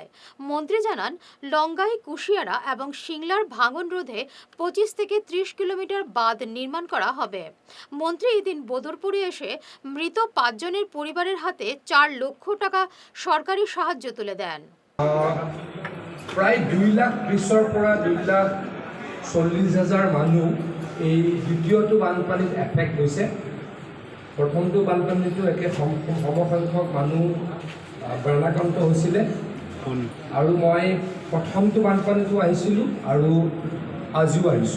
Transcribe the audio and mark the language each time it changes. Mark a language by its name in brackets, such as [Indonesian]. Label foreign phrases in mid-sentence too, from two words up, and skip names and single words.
[Bangla] মন্ত্রী জানান, লঙ্গাই, কুশিয়ারা এবং সিংলার ভাঙন রোধে 25 থেকে 30 কিলোমিটার বাঁধ নির্মাণ করা হবে। মন্ত্রী এদিন বদরপুরে এসে মৃত 5 জনের পরিবারের হাতে 4 লক্ষ টাকা সরকারি সাহায্য তুলে দেন। [Assamese] প্রায় 2,30,000 পৰা 2,40,000 মানুহ এই দ্বিতীয়টো বানপানীত এফেক্ট হৈছে। প্ৰথমটো বানপানীটো একে সমসংখ্যক মানুহ বানাক্ৰান্ত হৈছিলে আৰু মই প্ৰথমটো বানপানীটো আহিছিলোঁ আৰু আজিও আহিছোঁ।